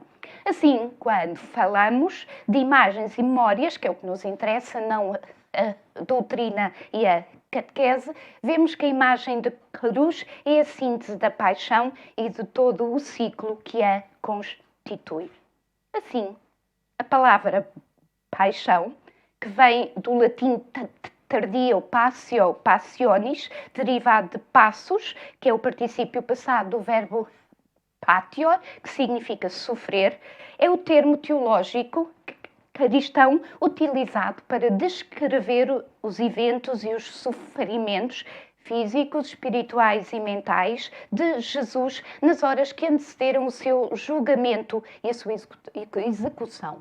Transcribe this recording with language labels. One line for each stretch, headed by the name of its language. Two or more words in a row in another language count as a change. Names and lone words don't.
Portuguese: Assim, quando falamos de imagens e memórias, que é o que nos interessa, não a doutrina e a catequese, vemos que a imagem de cruz é a síntese da paixão e de todo o ciclo que a constitui. Assim, a palavra paixão, que vem do latim tardio
Latin: passio, passionis,
Portuguese: derivado de passus, que é o particípio passado do verbo patior, que significa sofrer, é o termo teológico cristão utilizado para descrever os eventos e os sofrimentos físicos, espirituais e mentais de Jesus nas horas que antecederam o seu julgamento e a sua execução.